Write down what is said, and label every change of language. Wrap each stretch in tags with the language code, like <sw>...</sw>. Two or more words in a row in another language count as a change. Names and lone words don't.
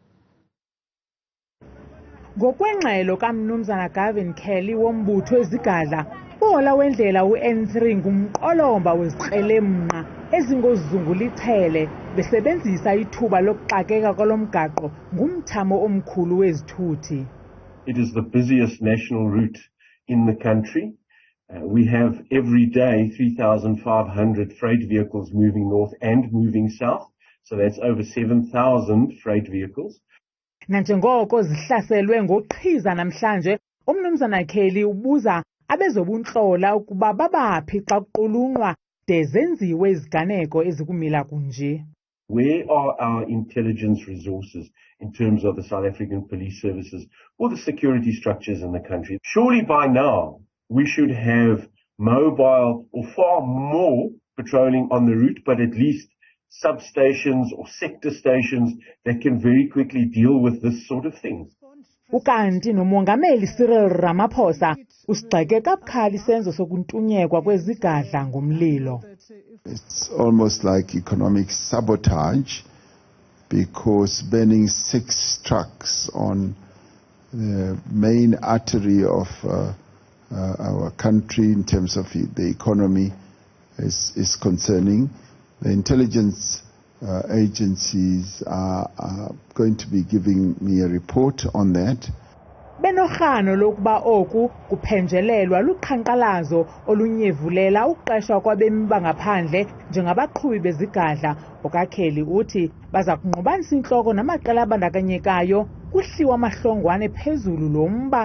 <xh>Ngokwengxelo kaMnumzana Gavin Kelly wombutho wezigadla Bola wendlela u-N3 ngumqolomba wezikrelemnqa ezingozungulichele besebenzisa ithuba lokuxakeka kwalomgaqo ngumthamo omkhulu wezithuthi.</xh> <en>It is the busiest national route in the country. We have every day 3,500 freight vehicles moving north and moving south. So that's over 7,000 freight vehicles.</en> <xh>Nanjengoko zihlaselwe ngoqhiza namhlanje, uMnumzana Kelly ubuza abezobunhlola ukuba babaphi xa kuqulunqwa de zenziwe iziganeko ezikumila kunje.</xh> <en>Where are our intelligence resources in terms of the South African police services or the security structures in the country? Surely by now we should have mobile or far more patrolling on the route, but at least substations or sector stations that can very quickly deal with this sort of thing.</en> <xh>Ukanti nomongameli Ramaphosa usigxeke kabukhali isenzo sokuntunyekwa kwezigadla ngomlilo.</xh> <en>It's almost like economic sabotage because burning 6 trucks on the main artery of our country in terms of the economy is concerning. The intelligence agencies are going to be giving me a report on that.</en> <xh>Benorhano lokuba oku kuphenjelelwa luqhankqalazo olunyevulela uqeshwa kwabemi bangaphandle njengabaqhubi bezigadla. Okakheli uthi baza kunqobanisa intloko namaqela abandakanyekayo kuhliwa amahlongwane phezulu lomba.</xh>